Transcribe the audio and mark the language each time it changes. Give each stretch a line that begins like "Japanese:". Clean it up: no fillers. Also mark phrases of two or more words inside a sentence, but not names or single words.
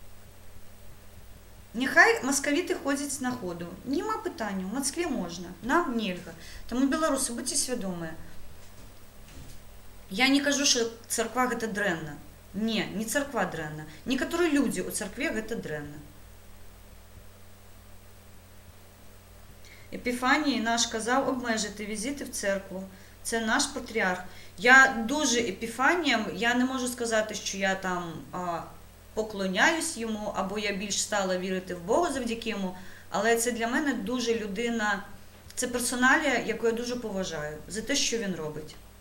Belarusian: Няхай маскавіты ходзяць на ходу. Нема пытанняў. У Москве можна. Нам нельга. Таму, беларусы, будьце свядомыя. Я не кажу, што царква гэта дрэнна. Не, не царква дрэнна. Некаторыя людзі ў царкве гэта дрэнна.
Ukrainian: Епіфаній наш казав обмежити візити в церкву. Це наш патріарх. Я дуже Епіфаніям, я не можу сказати, що я там поклоняюсь йому, або я більш стала вірити в Бога завдяки йому, але це для мене дуже людина, це персоналія, яку я дуже поважаю, за те, що він робить.